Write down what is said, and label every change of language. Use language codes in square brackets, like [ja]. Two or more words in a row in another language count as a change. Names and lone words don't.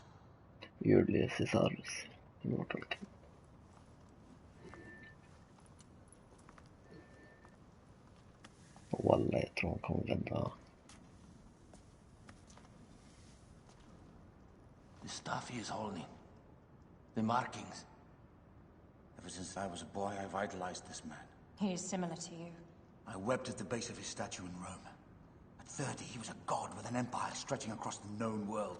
[en] Julius Caesarus. Immortal King. [sv] Wallah, jag tror han kommer rädda. [en] The stuff he is holding. The markings. Ever since I was a boy, I've idolized this man. He is similar to you. I wept at the base of his statue in Rome. At 30, he was a god with an empire stretching across the known world.